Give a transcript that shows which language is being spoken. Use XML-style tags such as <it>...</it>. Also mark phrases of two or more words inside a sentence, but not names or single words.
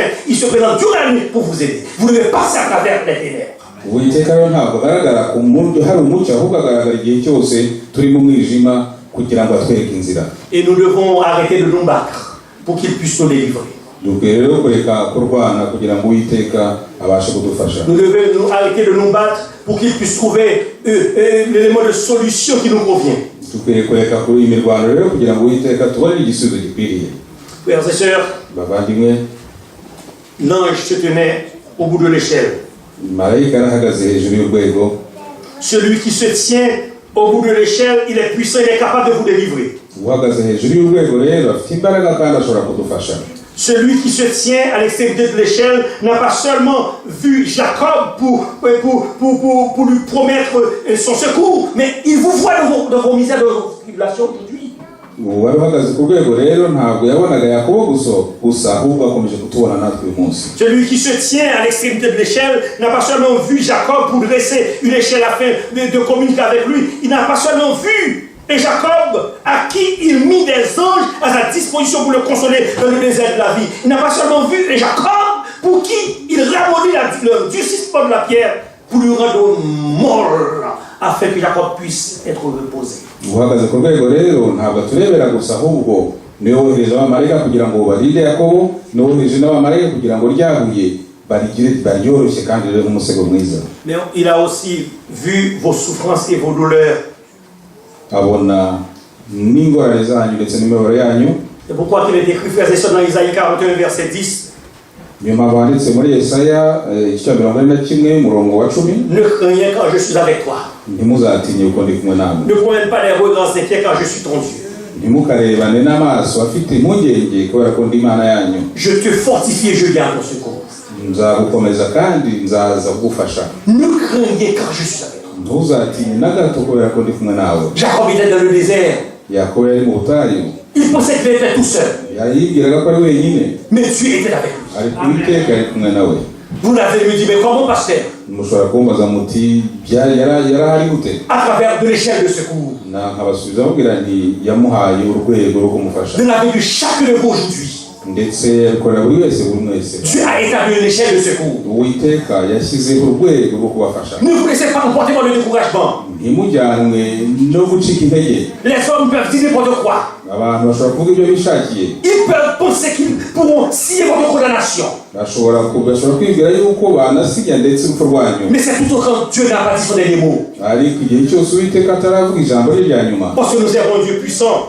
<fr>Il se présente durant la nuit pour vous aider. Vous devez passer à travers les ténèbres.</fr> <rw>Uwiteka rero ntabwo agaragara ku muntu hari umucyo, ahubwo agaragara igihe cyose turi mu mwijima kugira ngo atwereke inzira.</rw> <fr>Et nous devons arrêter de nous battre pour qu'il puisse nous délivrer.</fr> <rw>dukwiye rero kureka kurwana kugira ngo Uwiteka abashe kudufasha.</rw> <fr>Nous devons nous arrêter de nous battre pour qu'il puisse trouver l'élément de solution qui nous convient.</fr> <rw>Dukwiye kureka kuri imirwano rero kugira ngo Uwiteka tubone igisubizo gikwiriye.</rw> <fr>Frères et sœurs,</fr> <rw>Bavandimwe,</rw> <fr>l'ange se tenait au bout de l'échelle.</fr> <rw>marayika arahagaze hejuru y'urwego.</rw> <fr>Celui qui se tient au bout de l'échelle, il est puissant, il est capable de vous délivrer.</fr> <rw>Uhagaze hejuru y'urwego rero afite imbaraga kandi ashobora kudufasha.</rw> <fr>Celui qui se tient à l'extrémité de l'échelle n'a pas seulement vu Jacob pour lui promettre son secours, mais il vous voit dans vos misères, dans vos tribulations aujourd'hui.</fr> <rw>Uwari uhagaze ku rwego rero ntabwo yabonaga Yakobo gusa ahubwo akomeje kutubona natwe uyu munsi.</rw> <fr>Celui qui se tient à l'extrémité de l'échelle n'a pas seulement vu Jacob pour dresser une échelle afin de communiquer avec lui, il n'a pas seulement vu et Jacob, à qui il mit des anges à sa disposition pour le consoler dans le désert de la vie. Il n'a pas seulement vu et Jacob, pour qui il ramollit le durcissement de la pierre pour lui rendre molle, afin que Jacob puisse être reposé.</fr> <rw>Uhagaze ku rwego rero ntabwo turebera gusa ahubwo niwe wohereje abamarayika kugira ngo barinde Yakobo, niwe wohereje n'abamarayika kugira ngo ryahuye baryoroshye kandi rero n'umusego mwiza.</rw> <fr>Mais il a aussi vu vos souffrances et vos douleurs.</fr> <rw>Abona n'ingorane zanyu ndetse n'imibabaro yanyu.</rw> <fr>C'est pourquoi il est écrit, frères et sœurs, dans Isaïe 41, verset 10.</fr> <rw>Niyo mpamvu handitse muri Yesaya igice cya 41 umurongo wa 10.</rw> <fr>Ne crains rien quand je suis avec toi.</fr> <rw>Ntimuzatinye uko ndi kumwe namwe.</rw> <fr>Ne promène pas les regards inquiets quand je suis ton Dieu.</fr> <rw>Ntimukarebane n'amaso afite impungenge kubera ko ndi Imana yanyu.</rw> <fr>Je te fortifie et je viens à ton secours.</fr> <rw>Nzagukomeza kandi nzaza kugufasha.</rw> <fr>Ne crains rien quand je suis avec toi.</fr> <rw>Ntuzatinye na gato kubera ko ndi kumwe nawe.</rw> <fr>Jacob était dans le désert.</fr> <rw>Yakobo yari mu butayu.</rw> <fr>Il pensait qu'il était tout seul.</fr> <rw>Yibwiraga ko ari wenyine.</rw> <fr>Mais Dieu était avec lui.</fr> <rw>Ariko Uwiteka ari kumwe nawe.</rw> <fr>Vous l'avez lui dit, mais comment, pasteur?</fr> <rw>Mushobora kumbaza muti yarahari gute?</rw> <fr>À travers de l'échelle de secours.</fr> <rw>Nkabasubiza mubwira nti yamuhaye urwego rwo kumufasha.</rw> <fr>De la vie de chacun de vous aujourd'hui.</fr> <rw>Ndetse akorera buri wese buri mwese.</rw> <fr>Dieu a établi une échelle de secours.</fr> <rw>Uwiteka yashyizeho urwego rwo kubafasha.</rw> <fr>Ne vous laissez pas emporter par le découragement.</fr> <rw>Ntimujyanwe no gucika intege.</rw> <fr>Les hommes peuvent dire n'importe quoi.</fr> <rw>Abantu bashobora kuvuga ibyo bishakiye.</rw> <fr>Ils peuvent penser qu'ils pourront scier votre condamnation.</fr> <rw>Bashobora kwibwira yuko banasiga ndetse urupfu rwanyu.</rw> <fr>Mais c'est plutôt quand Dieu n'a pas dit son dernier mot.</fr> <rw>Ariko igihe cyose Uwiteka ataravuga ijambo rye rya nyuma.</rw> <fr>Parce que nous servons un Dieu puissant.</fr>